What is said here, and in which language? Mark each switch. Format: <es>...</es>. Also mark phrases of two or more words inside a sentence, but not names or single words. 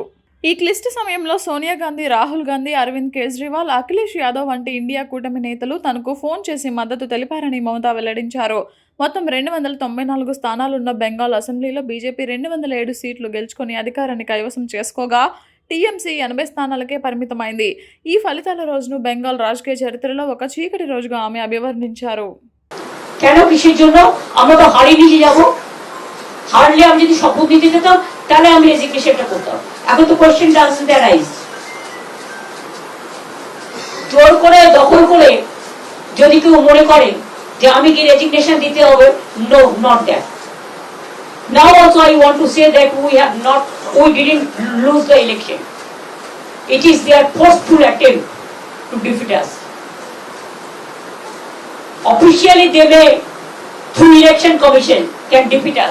<te>ఈ క్లిష్ట సమయంలో సోనియా గాంధీ, రాహుల్ గాంధీ, అరవింద్ కేజ్రీవాల్, అఖిలేష్ యాదవ్ వంటి ఇండియా కూటమి నేతలు తనకు ఫోన్ చేసి మద్దతు తెలిపారని మమతా వెల్లడించారు. మొత్తం 294 స్థానాలున్న బెంగాల్ అసెంబ్లీలో బీజేపీ 207 సీట్లు గెలుచుకొని అధికారాన్ని కైవసం చేసుకోగా టీఎంసీ 80 స్థానాలకే పరిమితమైంది. ఈ ఫలితాల రోజును బెంగాల్ రాజకీయ చరిత్రలో ఒక చీకటి రోజుగా ఆమె అభివర్ణించారు.</te> <bn>কেন কিসের জন্য আমরা তো হারিয়ে নিয়ে যাব? হারলে আমি যদি শপথ নিতে যেতাম তাহলে আমি রেজিগনেশনটা করতাম। এখন তো</bn> <en>question doesn't arise.</en> <bn>জোর করে দখল করে যদি কেউ মনে করে যে আমি কি রেজিগনেশন দিতে হবে,</bn> <en>No, not that. Now also I want to say that we didn't lose the election. It is their forceful attempt to defeat us. Officially they may, through election commission, can defeat us.</en>